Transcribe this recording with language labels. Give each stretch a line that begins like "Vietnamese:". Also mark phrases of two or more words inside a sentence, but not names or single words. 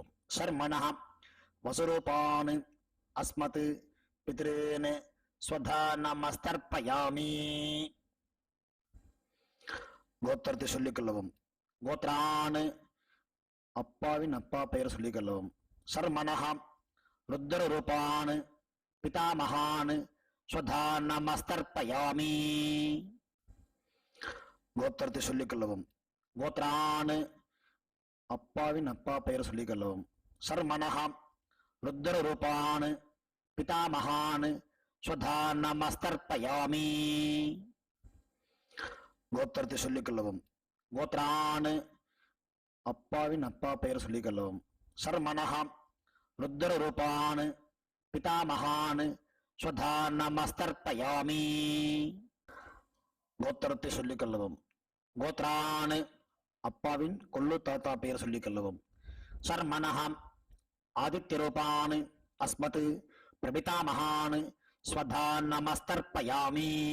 Sanskrit: शर्मणः वसुरूपान् अस्मत् पितॄन् स्वधा नमस्तर्पयामि.
Tamil: கோத்திரத்தை சொல்லிக் கொள்ளவும். கோத்ரானு அப்பாவின் அப்பா பெயர் சொல்லிக் கொள்ளவும்.
Sanskrit: शर्मणः रुद्र रूपान् पितामहान् स्वधा नमस्तर्पयामि.
Tamil: கோத்திரத்தை சொல்லிக் கொள்ளவும். கோத்ரானு அப்பாவின் அப்பா பெயர் சொல்லிக் கொள்ளவும்.
Sanskrit: शर्मणः रुद्र रूपान् पितामहान् स्वधा नमस्तर्पयामि.
Tamil: கோத்திரத்தை சொல்லிக் கொள்ளவும். கோத்ரானு அப்பாவின் அப்பா பெயர் சொல்லிக் கொள்ளவும்.
Sanskrit: शर्मणः रुद्र रूपान् पितामहान् स्वधा नमस्तर्पयामि.
Tamil: கோத்திரத்தை சொல்லிக் கொள்ளவும். கோத்ரானு அப்பாவின் கொள்ளு தாத்தா பெயர் சொல்லிக் கொள்ளவும்.
Sanskrit: शर्मणः आदित्य रूपान् अस्मत् प्रपितामहान् स्वधा नमस्तर्पयामि.